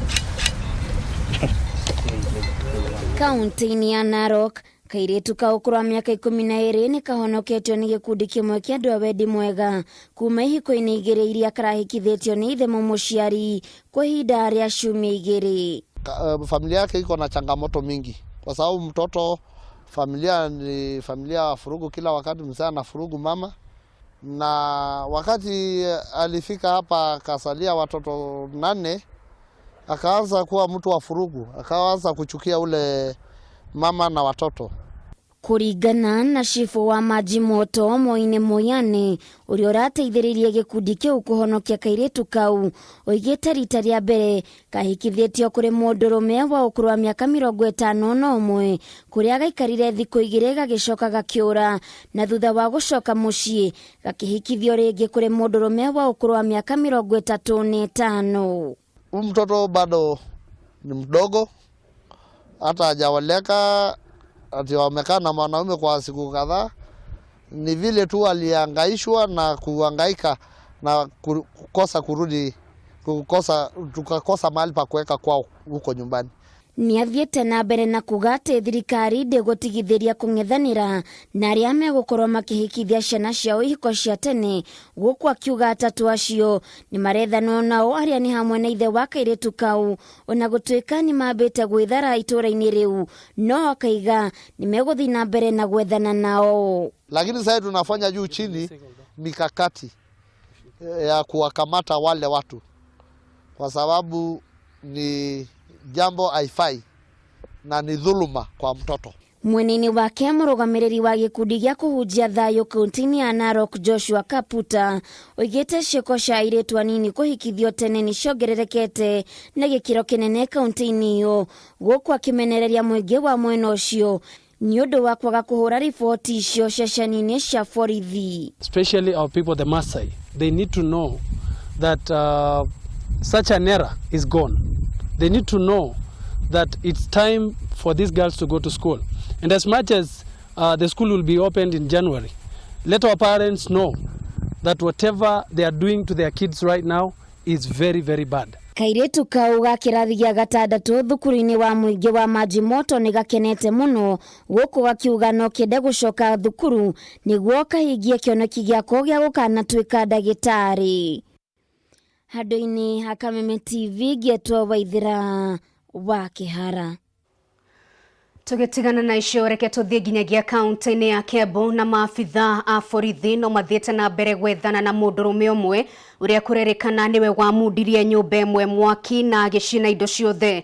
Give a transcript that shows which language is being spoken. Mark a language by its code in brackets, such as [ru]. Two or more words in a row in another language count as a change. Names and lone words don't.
[ki] Kaunti-inĩ ya Narok, kairĩtu ka ũkũrũ wa mĩaka 12 nĩ kahonoketio nĩ gĩkundi kĩmwe kĩa andũ a wendi mwega kuma ihiko-inĩ igĩrĩ iria karahikithĩtio nĩ ithe mũciari kwa ihinda rĩa ciumia 2. [sw] Familia yake iko na changamoto mingi kwa sababu mtoto familia ni familia ya furugu, kila wakati mzee anafurugu mama, na wakati alifika hapa akasalia watoto 8 akaanza kuwa mtu wa furugu, akaanza kuchukia ule mama na watoto. [ki] Kũringana na cifũ wa maji moto Moine Moyane ũrĩa ũrateithĩrĩria gĩkundi kĩu kũhonokia kairĩtu kau, oigĩte rita rĩa mbere kahikithĩtio kũrĩ mũndũrũme wa ũkũrũ wa mĩaka 51 kũrĩa gaikarire thikũ 2 gagĩcoka gakĩũra, na thutha wa gũcoka mũciĩ gakĩhikithio rĩngĩ kũrĩ mũndũrũme wa ũkũrũ wa mĩaka 35. [sw] Mtoto bado ni mdogo, hata hajawaleka, ati wamekaa na mwanaume kwa siku kadhaa. Ni vile tu alihangaishwa na kuhangaika na kukosa kurudi, tukakosa mahali pa kuweka kwao huko nyumbani. [ki] Nĩ athiĩte na mbere na kuga atĩ thirikari ndĩgũtigithĩria kũng'ethanĩra na arĩa megũkorwo makĩhikithia ciana ciao ihiko cia tene, gũkũ akiuga atatũ acio nĩ marethanwo nao arĩa nĩ hamwe na ithe wa kairĩtu kau, ona gũtuĩka nĩ mambĩte gwĩthara itũra-inĩ rĩu, no akaiga nĩ megũthiĩ na mbere na gwethana nao. [sw] Lakini sasa tunafanya juu chini mikakati ya kuwakamata wale watu kwa sababu ni jambo haifai na ni dhuluma kwa mtoto. [ki] Mweneni wake mũrũgamĩrĩri wa gĩkundi gĩa kũhunjia thayũ kaunti-inĩ ya Narok Joshua Kaputa oigĩte ciĩko cia airĩtu anini kũhikithio tene nĩ ciongererekete na gĩkĩro kĩnene kaunti-inĩ ĩyo, gũkũ akĩmenereria mũingĩ wa mwena ũcio nĩ ũndũ wa kwaga kũhũra riboti icio ceceni-inĩ cia borithi. [en] Especially our people, the Maasai, they need to know that such an era is gone. They need to know that it's time for these girls to go to school. And as much as the school will be opened in January, let our parents know that whatever they are doing to their kids right now is very, very bad. [ki] Kairĩtu kau ga kĩrathi gĩa 6 thukuru-inĩ wa mũingĩ wa maji moto nĩ gakenete mũno, gũkũ gakiuga no kĩende gũcoka thukuru nĩguo kahingie kĩoneki gĩako gĩa gũkanatuĩka ndagĩtarĩ. Handũ-inĩ ha Kameme TV Getwo Waithira wa Kĩhara. Tũgĩtigana na icio reke tũthiĩ nginyagia kaunti-inĩ ya Kiambu na maabitha a borithi no mathiĩte na mbere gwethana na mũndũrũme ũmwe ũrĩa kũrerĩkana nĩwe wamundirie nyũmba ĩmwe mwaki na agĩcina indo ciothe.